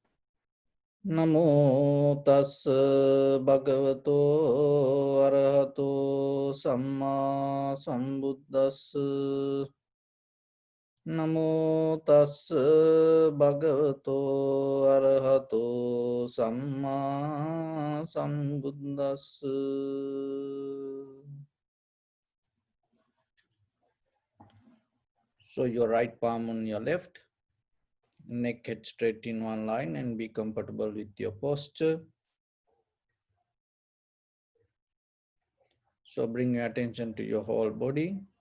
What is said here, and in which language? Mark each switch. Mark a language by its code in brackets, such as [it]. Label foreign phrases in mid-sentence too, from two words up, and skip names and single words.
[pi] Namo tassa bhagavato arahato samma sambuddhassa. Namo tassa bhagavato arahato samma sambuddhassa. [en] So your right palm on your left, neck head straight in one line, and be comfortable with your posture. So bring your attention to your whole body.